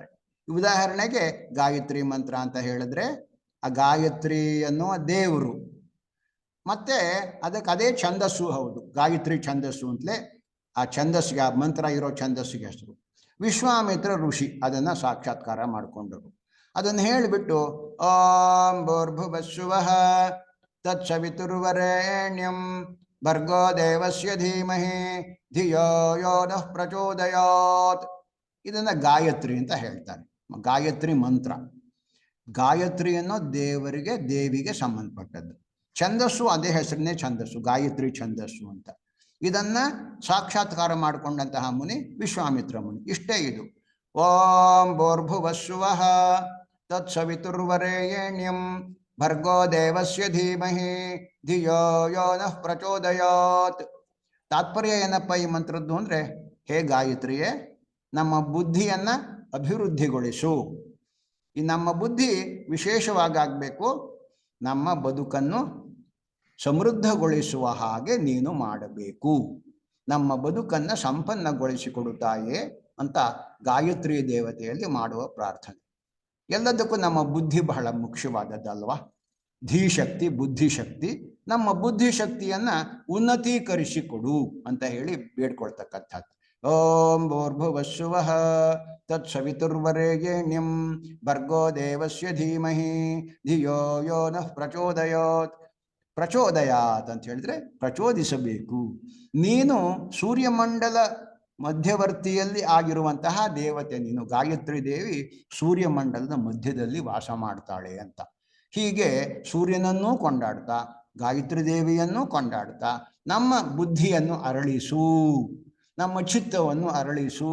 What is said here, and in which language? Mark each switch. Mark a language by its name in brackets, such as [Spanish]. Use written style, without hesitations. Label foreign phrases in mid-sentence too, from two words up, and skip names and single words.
[Kannada] ಉದಾಹರಣೆಗೆ ಗಾಯತ್ರಿ ಮಂತ್ರ ಅಂತ ಹೇಳಿದ್ರೆ ಆ ಗಾಯತ್ರಿ ಅನ್ನುವ ದೇವರು, ಮತ್ತೆ ಅದಕ್ಕೆ ಅದೇ ಛಂದಸ್ಸು ಹೌದು, ಗಾಯತ್ರಿ ಛಂದಸ್ಸು ಅಂತಲೇ ಆ ಛಂದಸ್ಸಿಗೆ, ಆ ಮಂತ್ರ ಇರೋ ಛಂದಸ್ಸಿಗೆ ಹೆಸರು. ವಿಶ್ವಾಮಿತ್ರ ಋಷಿ ಅದನ್ನು ಸಾಕ್ಷಾತ್ಕಾರ ಮಾಡಿಕೊಂಡರು. ಅದನ್ನು ಹೇಳಿಬಿಟ್ಟು [Sanskrit] ಓಂ ಭೂರ್ಭುವಸ್ಸುವಃ ತತ್ಸವಿತುರ್ವರೆಣ್ಯಂ ಭರ್ಗೋ ದೇವಸ್ಯ ಧೀಮಹಿ ಧಿಯೋ ಯೋ ನಃ ಪ್ರಚೋದಯಾತ್, [Kannada] ಇದನ್ನು ಗಾಯತ್ರಿ ಅಂತ ಹೇಳ್ತಾರೆ. ಗಾಯತ್ರಿ ಮಂತ್ರ. ಗಾಯತ್ರಿ ಅನ್ನೋ ದೇವರಿಗೆ, ದೇವಿಗೆ ಸಂಬಂಧಪಟ್ಟದ್ದು. ಛಂದಸ್ಸು ಅದೇ ಹೆಸರನ್ನೇ ಛಂದಸ್ಸು, ಗಾಯತ್ರಿ ಛಂದಸ್ಸು ಅಂತ. ಇದನ್ನು ಸಾಕ್ಷಾತ್ಕಾರ ಮಾಡಿಕೊಂಡಂತಹ ಮುನಿ ವಿಶ್ವಾಮಿತ್ರ ಮುನಿ. ಇಷ್ಟೇ ಇದು. [Sanskrit] ಓಂ ಭೂರ್ಭುವಸ್ಸುವಃ ತತ್ಸವಿತುರ್ವರೆಣ್ಯಂ ಭರ್ಗೋ ದೇವಸ್ಯ ಧೀಮಹಿ ಧಿಯೋ ಯೋ ನಃ ಪ್ರಚೋದಯಾತ್. [Kannada] ತಾತ್ಪರ್ಯ ಏನಪ್ಪ ಈ ಮಂತ್ರದ್ದು ಅಂದರೆ, ಹೇ ಗಾಯತ್ರಿಯೇ, ನಮ್ಮ ಬುದ್ಧಿಯನ್ನು ಅಭಿವೃದ್ಧಿಗೊಳಿಸು. ಈ ನಮ್ಮ ಬುದ್ಧಿ ವಿಶೇಷವಾಗಬೇಕು, ನಮ್ಮ ಬದುಕನ್ನು ಸಮೃದ್ಧಗೊಳಿಸುವ ಹಾಗೆ ನೀನು ಮಾಡಬೇಕು, ನಮ್ಮ ಬದುಕನ್ನು ಸಂಪನ್ನಗೊಳಿಸಿಕೊಡುತ್ತಾಯೇ ಅಂತ ಗಾಯತ್ರಿ ದೇವತೆಯಲ್ಲಿ ಮಾಡುವ ಪ್ರಾರ್ಥನೆ. ಎಲ್ಲದಕ್ಕೂ ನಮ್ಮ ಬುದ್ಧಿ ಬಹಳ ಮುಖ್ಯವಾದದ್ದಲ್ವಾ. ಧೀಶಕ್ತಿ, ಬುದ್ಧಿಶಕ್ತಿ, ನಮ್ಮ ಬುದ್ಧಿಶಕ್ತಿಯನ್ನು ಉನ್ನತೀಕರಿಸಿಕೊಡು ಅಂತ ಹೇಳಿ ಬೇಡ್ಕೊಳ್ತಕ್ಕಂಥದ್ದು. [Sanskrit] ಓಂ ಭೂರ್ಭುವಸ್ಸುವಃ ತತ್ಸವಿತುರ್ವರೆಣ್ಯಂ ಭರ್ಗೋ ದೇವಸ್ಯ ಧೀಮಹಿ ಧಿಯೋ ಯೋ ನಃ ಪ್ರಚೋದಯಾತ್. [Kannada] ಪ್ರಚೋದಯಾತ್ ಅಂತ ಹೇಳಿದ್ರೆ ಪ್ರಚೋದಿಸಬೇಕು. ನೀನು ಸೂರ್ಯಮಂಡಲ ಮಧ್ಯವರ್ತಿಯಲ್ಲಿ ಆಗಿರುವಂತಹ ದೇವತೆ ನೀನು. ಗಾಯತ್ರಿ ದೇವಿ ಸೂರ್ಯಮಂಡಲದ ಮಧ್ಯದಲ್ಲಿ ವಾಸ ಮಾಡ್ತಾಳೆ ಅಂತ. ಹೀಗೆ ಸೂರ್ಯನನ್ನೂ ಕೊಂಡಾಡ್ತಾ, ಗಾಯತ್ರಿ ದೇವಿಯನ್ನು ಕೊಂಡಾಡ್ತಾ ನಮ್ಮ ಬುದ್ಧಿಯನ್ನು ಅರಳಿಸು, ನಮ್ಮ ಚಿತ್ತವನ್ನು ಅರಳಿಸು.